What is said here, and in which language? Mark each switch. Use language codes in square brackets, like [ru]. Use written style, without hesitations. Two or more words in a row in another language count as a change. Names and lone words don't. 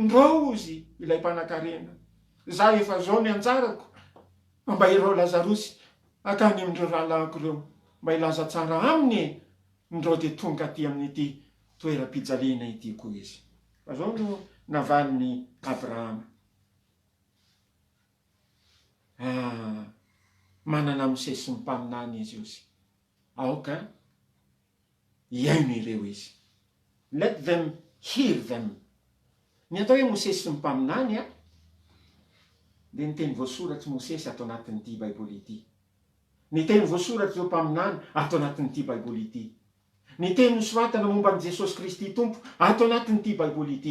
[mg] Ndreo ozy ilay mpanan-karena, za efa zao ny anjarako mba ireo Lazarosy akany amin'ireo rahalahyko ireo mba ilaza tsara aminy ndreo dia tonga aty amin'ity toeram-pijaliana ity koa izy. Fa zao no navaliny Abrahama. Manana misesy sy mimpaminany izy io sy. Aoka iaino ireo izy. [en] Let them hear them. [mg] Ny atao hoe misesy sy mimpaminany dia ny teny voasoratsy Mosesy ato anatin'ity Baiboly ity. Ny teny voasoratsy eo mpaminany ato anatin'ity Baiboly ity. Ny teny nosoratana momba ny Jesosy Kristy Tompo ato anatin'ity Baiboly ity.